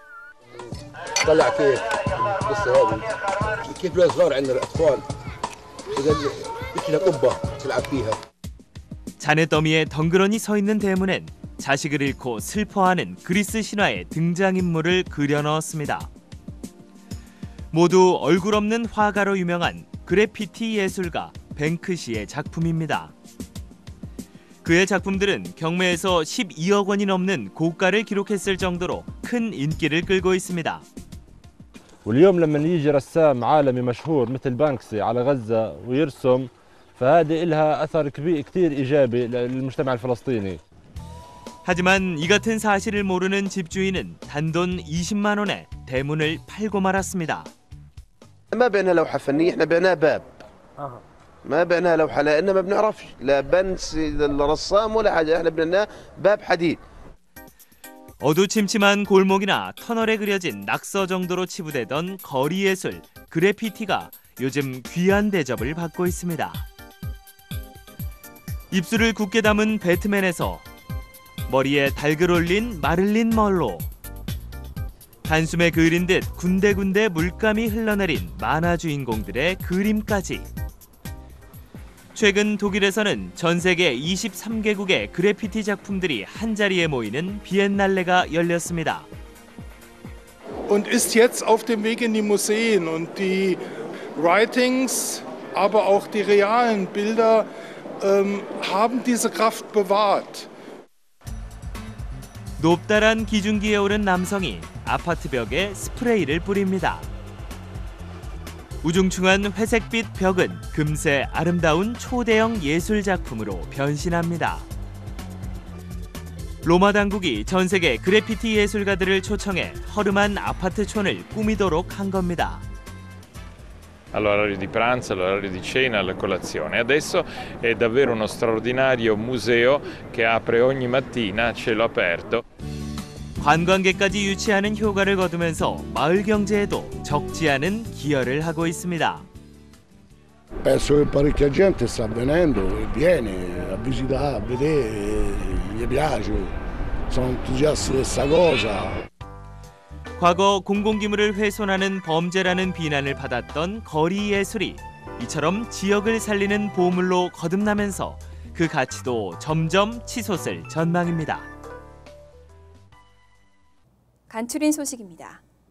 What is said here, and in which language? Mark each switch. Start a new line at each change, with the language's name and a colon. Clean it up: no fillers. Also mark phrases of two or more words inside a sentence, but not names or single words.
Korean: 잔해더미에 덩그러니 서 있는 대문엔 자식을 잃고 슬퍼하는 그리스 신화의 등장인물을 그려 넣었습니다. 모두 얼굴 없는 화가로 유명한 그래피티 예술가 뱅크시의 작품입니다. 그의 작품들은 경매에서 12억 원이 넘는 고가를 기록했을 정도로 큰 인기를 끌고 있습니다.
Arabic: واليوم لما يجي رسام عالمي مشهور مثل بانكسي على غزة ويرسم فهذه لها أثر كثير إيجابي للمجتمع الفلسطيني.
Korean: 하지만 이 같은 사실을 모르는 집주인은 단돈 20만 원에 대문을 팔고 말았습니다.
Arabic: ما بينا لوحة فنية احنا بينا باب. ما بينا لوحة لأن ما بنعرفش لا بنس الرسام ولا حاجة احنا بينا باب حديد.
Korean: 어두침침한 골목이나 터널에 그려진 낙서 정도로 치부되던 거리 예술 그래피티가 요즘 귀한 대접을 받고 있습니다. 입술을 굳게 담은 배트맨에서 머리에 달글 올린 마릴린 먼로, 단숨에 그린 듯 군데군데 물감이 흘러내린 만화 주인공들의 그림까지. 최근 독일에서는 전 세계 23개국의 그래피티 작품들이 한자리에 모이는 비엔날레가 열렸습니다.
German: Und ist jetzt auf dem Weg in die Museen und die Writings, aber auch die realen Bilder haben diese Kraft bewahrt.
Korean: 높다란 기중기에 오른 남성이 아파트 벽에 스프레이를 뿌립니다. 우중충한 회색빛 벽은 금세 아름다운 초대형 예술 작품으로 변신합니다. 로마 당국이 전 세계 그래피티 예술가들을 초청해 허름한 아파트촌을 꾸미도록 한 겁니다.
Italian: All'orario di pranzo, all'orario di cena, alla colazione. Adesso è davvero uno straordinario museo che apre ogni mattina a cielo aperto.
Korean: 관광객까지 유치하는 효과를 거두면서 마을 경제에도 적지 않은 기여를 하고 있습니다.
Italian: Penso che parecchia gente sta venendo e viene a visitare, a vedere, gli piace, sono entusiasti di questa cosa.
Korean: 과거 공공기물을 훼손하는 범죄라는 비난을 받았던 거리 예술이 이처럼 지역을 살리는 보물로 거듭나면서 그 가치도 점점 치솟을 전망입니다. 간추린 소식입니다.